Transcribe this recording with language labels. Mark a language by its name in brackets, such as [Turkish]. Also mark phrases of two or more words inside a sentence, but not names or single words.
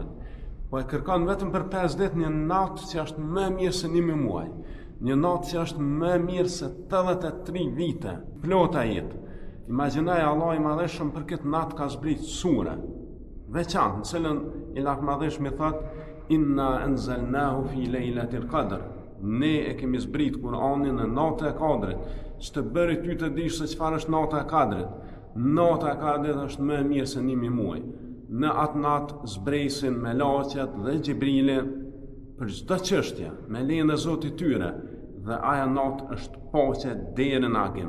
[Albanian] Po e kërkon vetëm për 5 ditë një natë që është më mirë se 1 muaj, një natë që është më mirë se 83 vite, plota jetë. Imagjinoj Allah i Madhëshëm për këtë natë ka zbrit sure veçantë, në cilën i Madhëshmi thot: [Arabic] إنا أنزلناه في ليلة القدر. [Albanian] Ne e kemi zbrit Kur'anin në natën e kadrit. Ç'të bëri ty të dish se çfarë është nata e kadrit. Nata e kadrit është më e mirë se 1 muaj. Në atë natë zbresin melaqet dhe Xhibrili për çdo çështje, me lejen e Zotit tyre, dhe aja natë është paqe deri në agim.